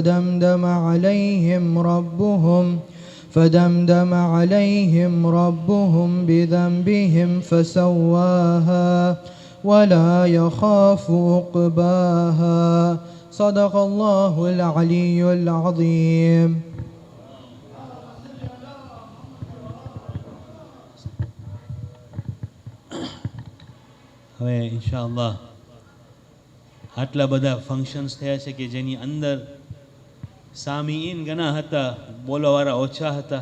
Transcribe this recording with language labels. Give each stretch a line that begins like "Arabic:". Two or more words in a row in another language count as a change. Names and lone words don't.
Arabic: فدمدم عليهم ربهم بذنبهم فسواها ولا يخاف عقباها صدق الله العلي العظيم.
Gujarati: હવે ઇન્શાઅલ્લાહ આટલા બધા ફંક્શન્સ થયા છે કે જેની અંદર સામીઈન ઘણા હતા, બોલવાવાળા ઓછા હતા.